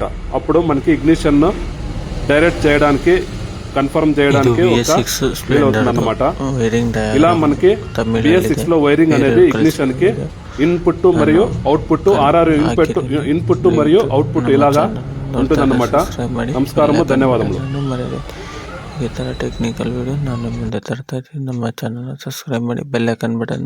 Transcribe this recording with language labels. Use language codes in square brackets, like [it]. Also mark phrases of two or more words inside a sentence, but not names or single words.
[te] అప్పుడు మనకి [en] ignition direct [te] చేయడానికి, కన్ఫర్మ్ చేయడానికి వీలవుతుంది అన్నమాట. ఇలా మనకి BS6లో వైరింగ్ అనేది ఇగ్నిషన్ కి ఇన్పుట్ మరియు అవుట్పుట్ ఆర్ఆర్ ఇన్పుట్ మరియు అవుట్పుట్ ఇలాగా ఉంటుందన్నమాట. నమస్కారము, ధన్యవాదములు. [kn] మరి ಇತರ [en] technical video [kn] ನಾನು ಮುಂದೆ ತರ್ತಾ ಇದ್ದೀನಿ. ನಮ್ಮ [en] channel subscribe [kn] ಮಾಡಿ, [en] bell icon button